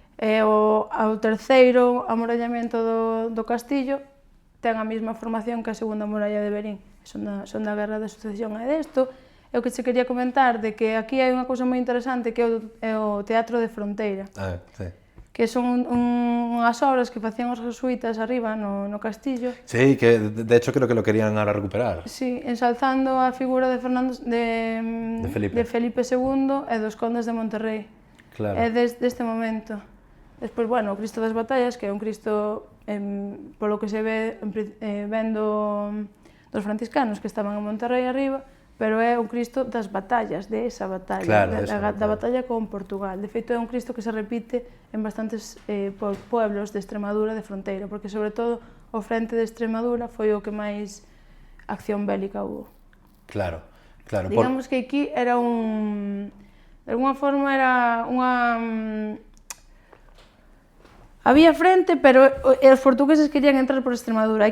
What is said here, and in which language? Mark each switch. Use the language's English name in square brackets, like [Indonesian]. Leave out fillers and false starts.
[Galician] E o terceiro amurallamento do castillo ten a mesma formación que a segunda muralla de Verín. Son da Guerra de Sucesión. E desto é o que che quería comentar, de que aquí hai unha cousa moi interesante que é o Teatro de Fronteira. Sí. Que son unhas obras que facían os jesuítas arriba no castillo. [Spanish] Sí, que de hecho creo que lo querían ahora recuperar. [Galician] Sí, ensalzando a figura de Felipe II e dos condes de Monterrey. Claro. É deste momento. Despois, bueno, o Cristo das Batallas, que é un Cristo, polo que se ve, vendo dos franciscanos que estaban en Monterrey arriba, pero é un Cristo das batallas, de esa batalla, Claro, da batalla con Portugal. De feito, é un Cristo que se repite en bastantes pueblos de Extremadura de fronteira, porque sobre todo o frente de Extremadura foi o que máis acción bélica hubo. Claro, claro. Digamos que aquí era un... De alguna forma era unha... Había frente, pero os portugueses querían entrar por Extremadura.